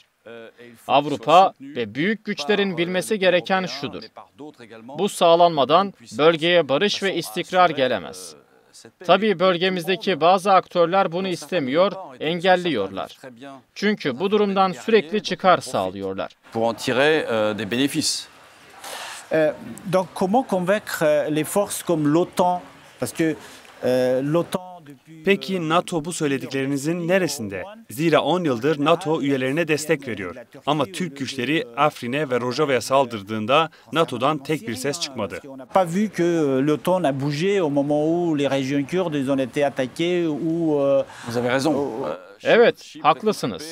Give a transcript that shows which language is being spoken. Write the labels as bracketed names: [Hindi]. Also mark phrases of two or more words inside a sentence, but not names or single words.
[Turkish] Avrupa ve büyük güçlerin bilmesi gereken şudur: bu sağlanmadan bölgeye barış ve istikrar gelemez. Tabii bölgemizdeki bazı aktörler bunu istemiyor, engelliyorlar. Çünkü bu durumdan sürekli çıkar sağlıyorlar. [French] Donc comment convaincre les forces comme l'OTAN? Parce que l'OTAN [Turkish] Peki NATO bu söylediklerinizin neresinde? Zira 10 yıldır NATO üyelerine destek veriyor. Ama Türk güçleri Afrin'e ve Rojava'ya saldırdığında NATO'dan tek bir ses çıkmadı. Evet, haklısınız.